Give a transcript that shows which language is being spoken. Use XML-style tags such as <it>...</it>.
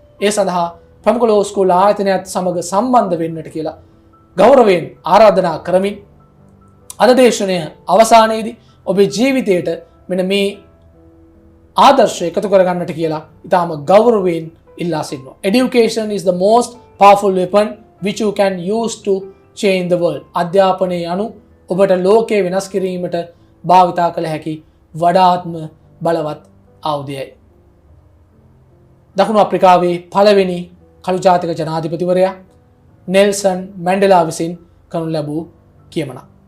<si>ඒ සඳහා ප්‍රමුඛ ලෝ ස්කූල් ආයතනයත් සමග සම්බන්ධ වෙන්නට කියලා ගෞරවයෙන් ආරාධනා කරමින් අද දේශනය අවසානයේදී ඔබේ ජීවිතයට මෙන්න මේ ආදර්ශය එකතු කරගන්නට කියලා ඉතාම ගෞරවයෙන් ඉල්ලා සිටිනවා.</si> <en>Education is the most powerful weapon which you can use to change the world.</en> <si>අධ්‍යාපනයේ අනු ඔබට ලෝකය වෙනස් කිරීමට භාවිතා කළ හැකි වඩාත්ම බලවත් ආයුධයයි. දකුණු අප්‍රිකාවේ පළවෙනි කළු ජාතික ජනාධිපතිවරයා නෙල්සන් මැන්ඩෙලා විසින් කරනු ලැබූ කියමනක්.</si>